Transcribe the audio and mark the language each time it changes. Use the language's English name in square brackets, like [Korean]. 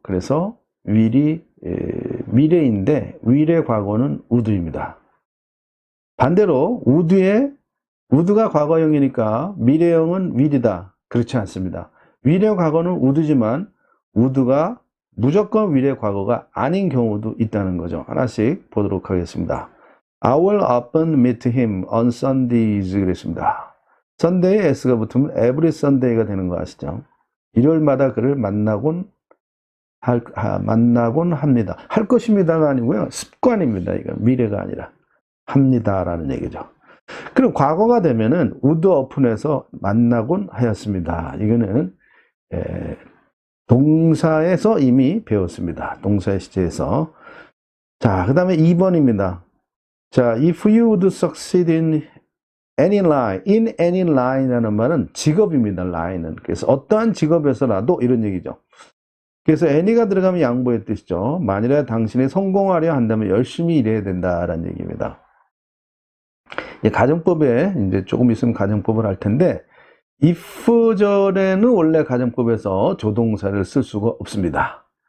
[Korean] 그래서 will이 미래인데 will의 과거는 would입니다. 반대로 would가 과거형이니까 미래형은 will이다. 그렇지 않습니다. will의 과거는 would지만 would가 무조건 will의 과거가 아닌 경우도 있다는 거죠. 하나씩 보도록 하겠습니다. [English] I will often meet him on Sundays [Korean] 그랬습니다. Sunday에 s가 붙으면 every Sunday가 되는 거 아시죠? 일요일마다 그를 만나곤 합니다. 할 것입니다가 아니고요. 습관입니다. 이건 미래가 아니라 합니다라는 얘기죠. 그럼 과거가 되면은 would often에서 만나곤 하였습니다. 이거는 동사에서 이미 배웠습니다. 동사의 시제에서. 자, 그 다음에 2번입니다. [English] 자, if you would succeed in any line이라는 [Korean] 말은 직업입니다. line은. 그래서 어떠한 직업에서라도 이런 얘기죠. 그래서 any가 들어가면 양보의 뜻이죠. 만일에 당신이 성공하려 한다면 열심히 일해야 된다라는 얘기입니다. 가정법에 이제 조금 있으면 가정법을 할 텐데 if 절에는 원래 가정법에서 조동사를 쓸 수가 없습니다.